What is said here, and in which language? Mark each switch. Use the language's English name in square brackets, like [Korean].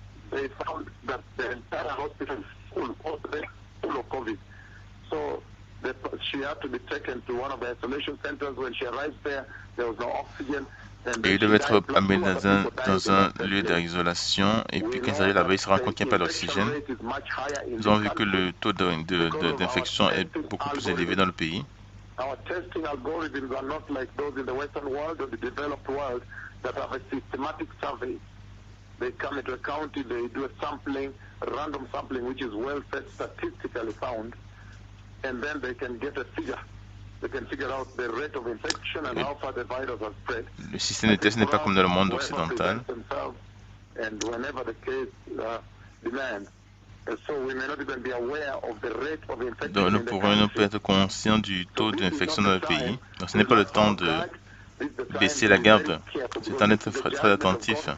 [English] They found that the entire hospital full of COVID. So she had to be taken to one of the isolation centers. When she arrived there was no oxygen. [French] Et il devait être amené dans un lieu d'isolation. Et puis quand il arrive là-bas, il se rend compte qu'il n'y a pas d'oxygène. Nous avons vu que le taux d'infection est beaucoup plus élevé dans le pays. [English] Our testing algorithms are not like those in the Western world or the developed world that have a systematic survey. They come into a county, they do a sampling, a random sampling, which is well statistically found, and then they can get a figure. They can figure out the rate of infection and how far the virus has spread. [French] Le système de test n'est pas comme dans le monde occidental. [English] And whenever the case demands. [French] Donc nous pourrions ne pas être conscients du taux d'infection dans le pays. Donc ce n'est pas le temps de baisser la garde. C'est le temps d'être très attentif.